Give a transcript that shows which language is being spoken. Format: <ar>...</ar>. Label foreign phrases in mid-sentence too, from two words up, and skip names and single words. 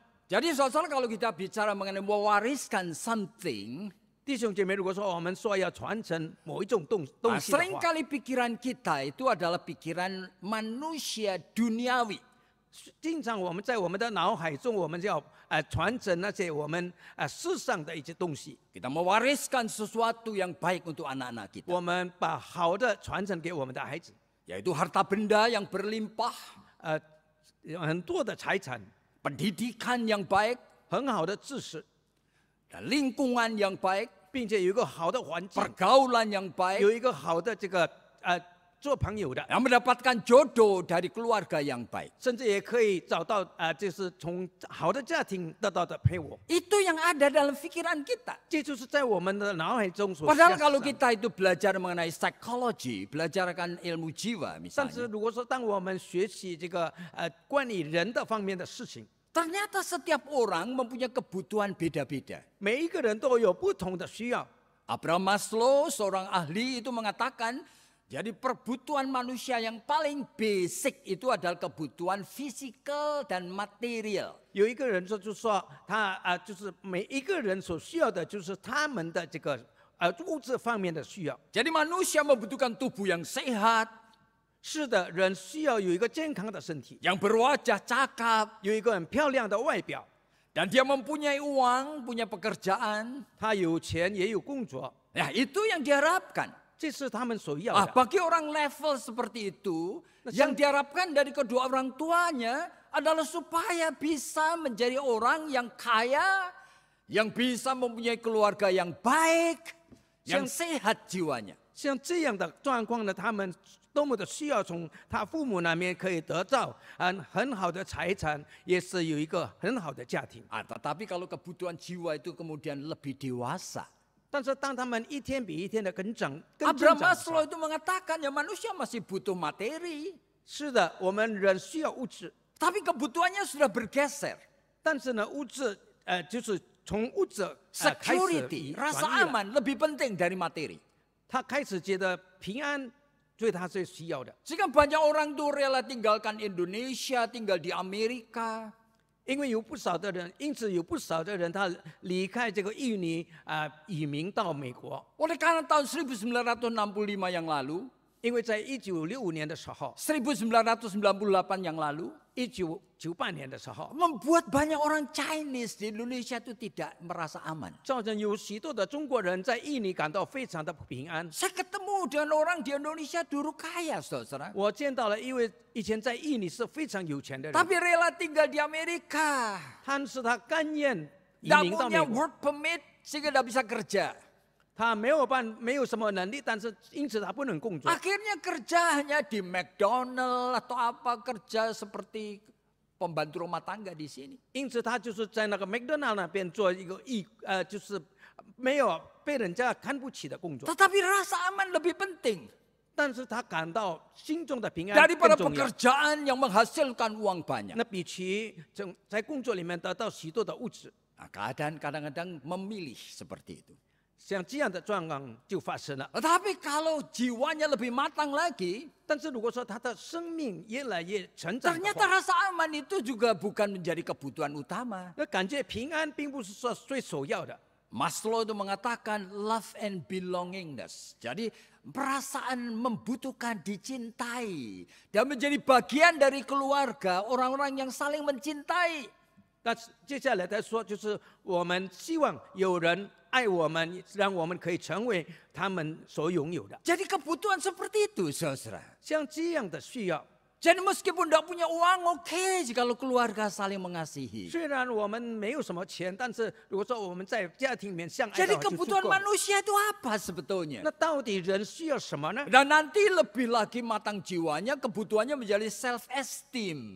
<id>Jadi saudara kalau kita bicara mengenai mewariskan something,</id> <zh>弟兄姐妹，如果说我们说要传承某一种东西的话，</zh> <id>seringkali pikiran kita itu adalah pikiran manusia duniawi.</id> <zh>经常我们在我们的脑海中，我们就要传承那些我们世上的一些东西。</zh> <id>Kita mewariskan sesuatu yang baik untuk anak-anak kita.</id> <zh>我们把好的传承给我们的孩子，</zh> <id>Yaitu harta benda yang berlimpah,</id> <zh>很多的财产，</zh> <id>pendidikan yang baik,</id> <zh>很好的知识，</zh> <id>dan lingkungan yang baik,</id> <zh>并且有一个好的环境，</zh> <id>pergaulan yang baik,</id> <zh>有一个好的这个做朋友的，</zh> <id>yang mendapatkan jodoh dari keluarga yang baik.</id> <zh>甚至也可以找到就是从好的家庭得到的配偶。</zh> <id>Itu yang ada dalam pikiran kita.</id> <zh>这就是在我们的脑海中所</zh> <id>Padahal</id> <zh>想</zh> <id>kalau</id> <zh>的。</zh> <id>kita itu belajar mengenai psikologi, belajarkan ilmu jiwa</id> <zh>但是</zh> <id>misalnya.</id> <zh>如果说当我们学习这个关于人的方面的事情，</zh> <id>Ternyata setiap orang mempunyai kebutuhan beda-beda.</id> <zh>每一个人都有不同的需要。</zh> <id>Abraham Maslow, seorang ahli itu mengatakan, jadi kebutuhan manusia yang paling basic itu adalah kebutuhan fisikal dan material.</id> <zh>有一个人说，就说他就是每一个人所需要的，就是他们的这个物质方面的需要。</zh> <id>Jadi manusia membutuhkan tubuh yang sehat,</id> <zh>是的，人需要有一个健康的身体，</zh> <id>yang berwajah cakap,</id> <zh>有一个很漂亮的外表，</zh> <id>dan dia mempunyai uang, punya pekerjaan.</id> <zh>他有钱也有工作，</zh> <id>Ya, itu yang diharapkan.</id> <zh>这是他们所要 Ah, 的。</zh> <id>bagi orang level seperti itu, yang diharapkan dari kedua orang tuanya adalah supaya bisa menjadi orang yang kaya, yang bisa mempunyai keluarga yang baik, yang sehat jiwanya.</id> <zh>像这样的状况呢，他们多么的需要从他父母那边可以得到很好的财产，也是有一个很好的家庭。</zh> <id>Ah, tetapi kalau kebutuhan jiwa itu kemudian lebih dewasa.</id> <zh>但是当他们一天比一天的更增</zh> <id>Abraham</id> <zh>长的时</zh> <id>Maslow</id> <zh>候，</zh> <id>itu mengatakan ya manusia masih butuh materi,</id> <zh>是的，我们人需要物质，</zh> <id>tapi kebutuhannya sudah bergeser.</id> <zh>但是呢，物质就是从物质开始</zh> <id>Security,</id> <zh>转</zh> <id>rasa</id> <zh>移了，</zh> <id>aman lebih penting dari materi.</id> <zh>他开始觉得平安对他最需要的。</zh> <id>Sehingga banyak orang tuh rela tinggalkan Indonesia, tinggal di Amerika.</id> <zh>因为有不少的人，因此有不少的人他离开这个印尼移民到美国。</zh> <id>Oleh karena tahun 1965 yang lalu,</id> <zh>因为在1965年的时候，</zh> <id>1998 yang lalu,</id> <zh>1998 年的时候，</zh> <id>membuat banyak orang Chinese di Indonesia itu tidak merasa aman.</id> <zh>造成有许多的中国人在印尼感到非常的不平安。</zh> <id>Saya ketemu dengan orang di Indonesia dulu kaya, saudara.</id> <zh>我见到了一位以前在印尼是非常有钱的人，</zh> <id>Tapi rela tinggal di Amerika.</id> <zh>但是他甘愿移</zh> <id>Tidak</id> <zh>民到美</zh> <id>punya</id> <zh>国，</zh> <en>work permit</en> <id>sehingga tidak bisa kerja.</id> <zh>他没有什么能力，但是因此他不能工作。</zh> <id>Akhirnya kerja hanya di McDonald atau apa, kerja seperti pembantu rumah tangga di sini.</id> <zh>因此他就是在那个麦当劳那边做一个就是没有被人家看不起的工作，</zh> <id>Tetapi rasa aman lebih penting</id> <zh>但是他感到心中的平安</zh> <id>daripada</id> <zh>更重要。</zh> <id>pekerjaan yang menghasilkan uang banyak.</id> <zh>那比起在工作里面得到许多的物质，</zh> <id>Nah, keadaan kadang-kadang memilih seperti itu.</id> <zh>像这样的状况就发生了。</zh> <id>Tetapi kalau jiwanya lebih matang lagi,</id> <zh>但是如果说他的生命越来越成长的</zh> <id>ternyata</id> <zh>话，</zh> <id>rasa aman itu juga bukan menjadi kebutuhan utama.</id> <zh>那感觉平安并不是说最首要的。</zh> <id>Maslow itu mengatakan</id> <en>love and belongingness.</en> <id>Jadi perasaan membutuhkan dicintai dan menjadi bagian dari keluarga, orang-orang yang saling mencintai.</id> <zh>那接下来再说，就是我们希望有人爱我们，让我们可以成为他们所拥有的。</zh> <id>Jadi kebutuhan seperti itu, saudara.</id> <zh>像这样的需要，</zh> <id>Jadi meskipun tidak punya uang, oke kalau keluarga saling mengasihi.</id> <zh>虽然我们没有什么钱，但是如果说我们在家庭里面相爱的</zh> <id>Jadi</id> <zh>话就足</zh> <id>kebutuhan</id> <zh>够了。</zh> <id>manusia itu apa sebetulnya?</id> <zh>那到底人需要什么呢？</zh> <id>Dan nanti lebih lagi matang jiwanya, kebutuhannya menjadi self-esteem.</id>